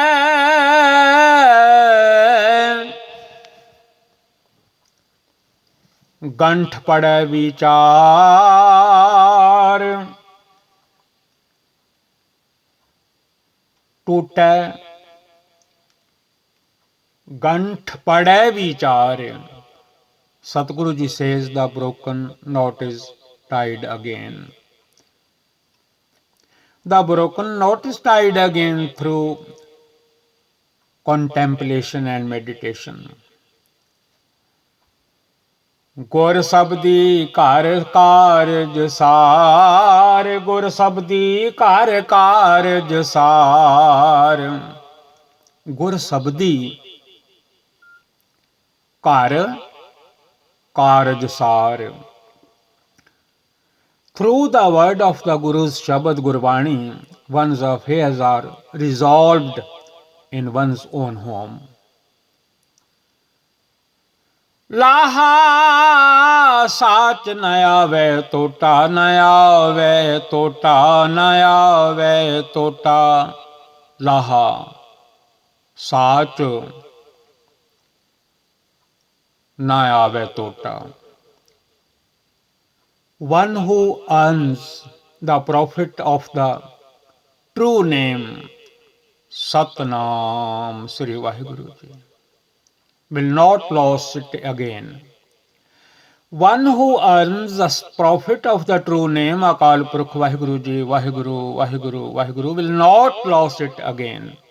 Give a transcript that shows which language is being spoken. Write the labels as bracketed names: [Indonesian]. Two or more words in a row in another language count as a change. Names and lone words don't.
[Punjabi] ਗੰਠ ਪੜੈ ਵਿਚਾਰ ਟੂਟੈ ਗੰਠ ਪੜੈ ਵਿਚਾਰ [English] Satguru ji says the broken knot is tied again. The broken knot is tied again through contemplation and meditation. [Punjabi] ਗੁਰ ਸਬਦੀ ਘਰ ਕਾਰਜ ਸਾਰ ਗੁਰ ਸਬਦੀ ਘਰ ਕਾਰਜ ਸਾਰ ਗੁਰ ਸਬਦੀ ਘਰ ਕਾਰਜ ਸਾਰ [English] Through the word of the Guru's Shabad Gurbani, one's affairs are resolved in one's own home. [Punjabi] ਲਾਹਾ ਸਾਚ ਨ ਆਵੇ ਟੋਟਾ ਨ ਆਵੇ ਟੋਟਾ ਨ ਆਵੇ ਟੋਟਾ ਲਾਹਾ ਸਾਚ ਨ ਆਵੇ ਟੋਟਾ [English] One who earns the profit of the true name Satnam Sri Vaheguru Ji will not lose it again. One who earns the profit of the true name Akal Purkh Vaheguru Ji Vaheguru Vaheguru Vaheguru will not lose it again.